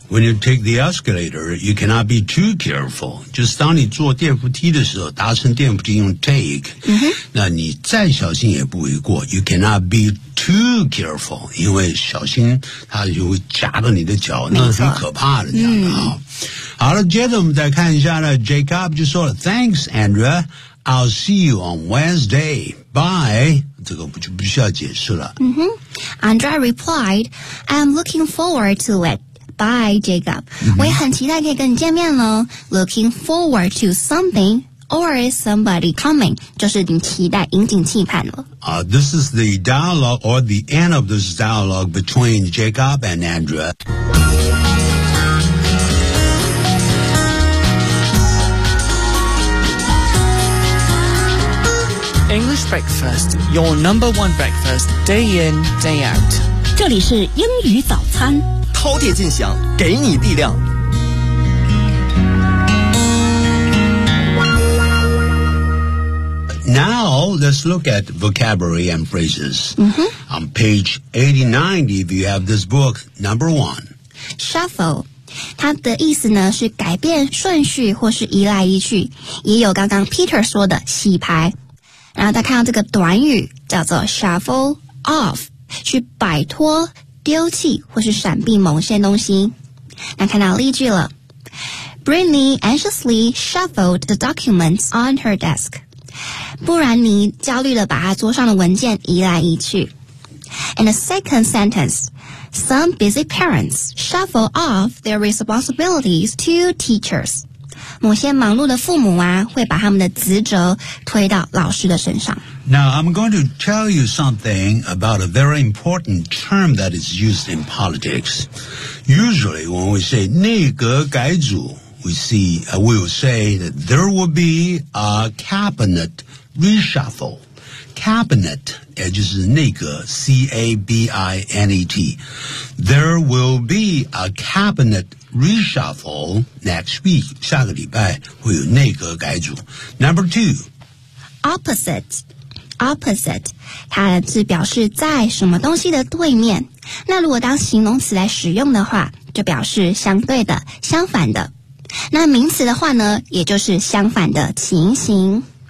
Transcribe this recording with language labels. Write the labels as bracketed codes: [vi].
[en] When you take the escalator You cannot be too careful [zh] 就是当你坐电扶梯的时候搭乘电扶梯用 take、那你再小心也不为过 [en] You cannot be too careful [zh] 因为小心它就会夹到你的脚那是很可怕的这样的、好了接着我们再看一下呢 Jacob 就说了 [en] Thanks AndreaI'll see you on Wednesday. Bye. [zh] 这个不就不需要解释了。 [en] Andrea replied, I'm looking forward to it. Bye, Jacob.、 [zh] 我也很期待可以跟你见面咯。 [en] Looking forward to something or somebody coming. [zh] 就是你期待引颈期盼咯。 [en] This is the dialogue or the end of this dialogue between Jacob and Andrea. English breakfast, your number one breakfast, day in, day out. [zh] 这里是英语早餐，饕餮尽享，给你力量。 [en] Now, let's look at vocabulary and phrases. Mm-hmm. On page 89, if you have this book, number one. Shuffle. [zh] 它的意思呢是改变顺序或是移来移去，也有刚刚 Peter 说的洗牌。然后他看到这个短语叫做 shuffle off， 去摆脱、丢弃或是闪避某些东西。那看到例句了。 [en] Brittany anxiously shuffled the documents on her desk. [zh] 布兰妮焦虑地把她桌上的文件移来移去。 [en] And the second sentence, some busy parents shuffle off their responsibilities to teachers. [zh] 某些忙碌的父母啊，会把他们的职责推到老师的身上。 [en] Now, I'm going to tell you something about a very important term that is used in politics. Usually, when we say [zh] 内阁改组 [en] we will say that there will be a cabinet reshuffle. [zh] Cabinet, 也就是内阁 C-A-B-I-N-E-T. [en] There will be a cabinet reshuffle next week. [zh] 下个礼拜会有内阁改组。 [en] Number two. Opposite. [zh] 它是表示在什么东西的对面。那如果当形容词来使用的话，就表示相对的、相反的。那名词的话呢，也就是相反的情形。